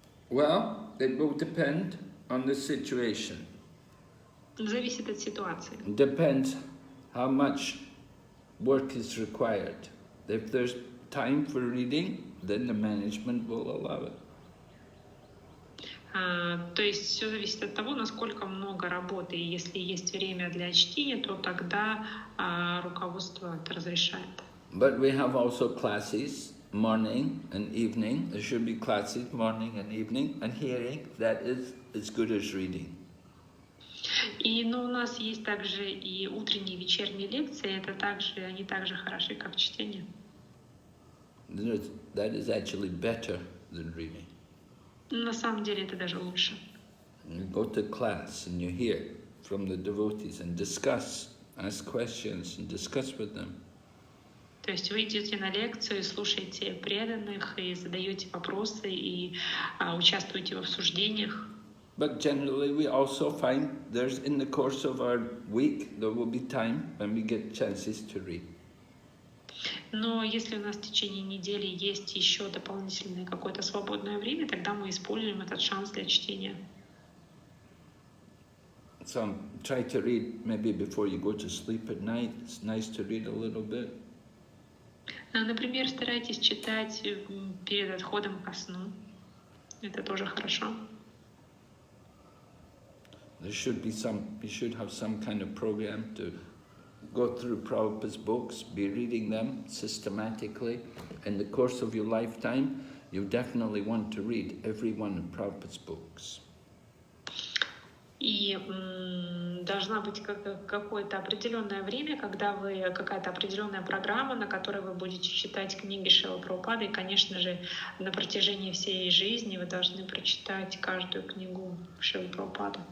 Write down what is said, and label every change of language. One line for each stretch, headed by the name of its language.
English: Well, it will depend on the situation.
Russian: Зависит от ситуации.
English: Depends how much work is required. If there's time for reading, then the management will allow it.
Russian: То есть все зависит от того, насколько много работы. И если есть время для чтения, то тогда руководство это разрешает.
English: But we have also classes, morning and evening. There should be classes, morning and evening, and hearing, that is as good as reading.
Russian: Но у нас есть также и утренние и вечерние лекции. Они также хороши, как чтение.
English: That is actually better than reading.
Russian: На самом деле это даже лучше.
English: You go to class and you hear from the devotees and discuss, ask questions and discuss with them.
Russian: То есть вы идете на лекцию, слушаете преданных и задаете вопросы и участвуете в обсуждениях.
English: But generally we also find there's in the course of our week there will be time when we get chances to read.
Russian: Но если у нас в tечение недели есть еще дополнительное какое-то свободное время, тогда мы используем этот шанс для чтения.
English: So try to read maybe before you go to sleep at night. It's nice to read a little bit.
Russian: Например, старайтесь читать перед отходом ко сну. Это тоже хорошо.
English: You should have some kind of program to go through Prabhupada's books, be reading them systematically. In the course of your lifetime, you definitely want to read every one of Prabhupada's books.
Russian: И должна быть какое-то определенное время, когда вы, какая-то определенная программа, на которой вы будете читать книги Шрилы Прабхупады. И, конечно же, на протяжении всей жизни вы должны прочитать каждую книгу Шрилы Прабхупады.